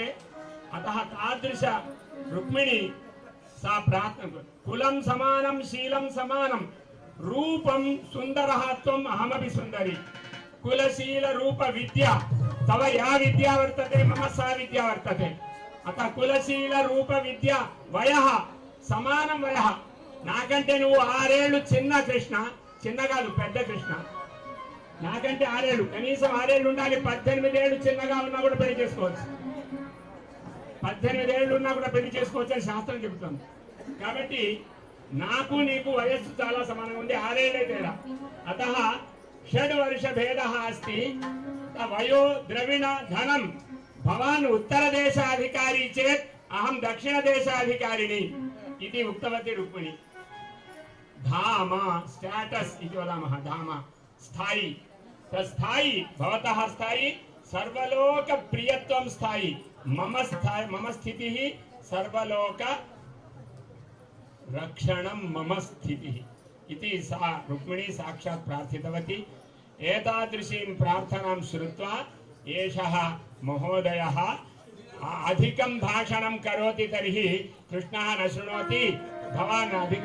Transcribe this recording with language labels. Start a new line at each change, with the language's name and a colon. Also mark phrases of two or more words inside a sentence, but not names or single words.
Sanskrit: अतः तादृश रुक्मिणी सा प्रार्थना कुलं समानं शीलं समानं रूपं सुन्दरः त्वम् अहमपि सुन्दरी कुलशील रूप विद्या तव या विद्या वर्तते मम सा विद्या वर्तते अतः कुलशील रूप विद्या वयः
Telugu: సమానం వయః నాకంటే నువ్వు 6 ఏళ్ళు చిన్న కృష్ణ చిన్న కాదు పెద్ద కృష్ణ నాకంటే 6 ఏళ్ళు కనీసం 6 ఏళ్ళు ఉండాలి 18 ఏళ్ళు చిన్నగా ఉన్నా కూడా పెళ్లి చేసుకోవచ్చు 18 ఏళ్ళు ఉన్నా కూడా పెళ్లి చేసుకోవచ్చు అని శాస్త్రం చెబుతుంది కాబట్టి నాకు నీకు వయస్సు చాలా సమానంగా ఉంది 6 ఏళ్లే తేడా
Sanskrit: अतः षड्वर्ष भेदः अस्ति वयो द्रविण धनं भवान् उत्तर देशाधिकारि चेत् अहं दक्षिण देशाधिकारिणि इति उक्तवती रुक्मिणी धाम स्टेटस इति वदामः धाम स्थायी तस्थायी भवतः स्थायी सर्वलोक प्रियत्वं स्थायी मम स्थितिः सर्वलोक रक्षणं मम स्थितिः इति सा रुक्मिणी साक्षात् प्रार्थितवती एतादृशीं प्रार्थनां श्रुत्वा एषः महोदयः अधिकं भाषणं करोति तर्हि कृष्णः न शृणोति भवान् अधिक